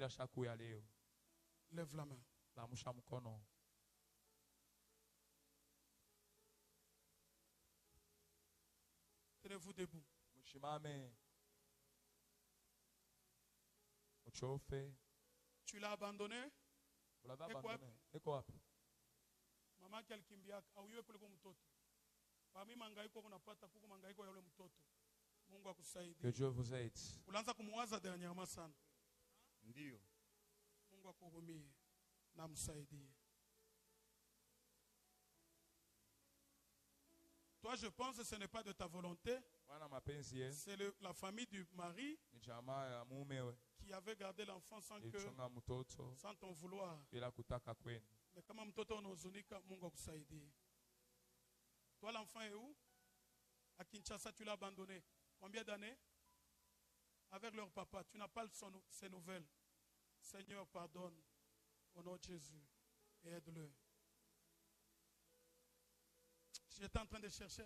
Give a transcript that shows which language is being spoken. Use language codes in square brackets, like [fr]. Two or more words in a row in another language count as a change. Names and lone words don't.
[fr] Lève la main. Tenez-vous debout. Tu l'as abandonné? [sw] Mama kimbia auiwe kuliko mtoto. Mami mangaiko unapata kuko mangaiko ya yule mtoto. Mungu akusaidie. [fr] Que Dieu vous aide. [sw] Unaanza kumuwaza dernièrement sana. Ndio. Mungu akuhurumie na msaidie. [fr] Toi, je pense que ce n'est pas de ta volonté. C'est la famille du mari qui avait gardé l'enfant sans ton vouloir. Mais comment [sw] mtoto unahuzunika, Mungu akusaidie. [fr] Toi, l'enfant est où? À Kinshasa, tu l'as abandonné. Combien d'années? Avec leur papa. Tu n'as pas ses nouvelles. Seigneur, pardonne au nom de Jésus et aide-le. J'étais en train de chercher.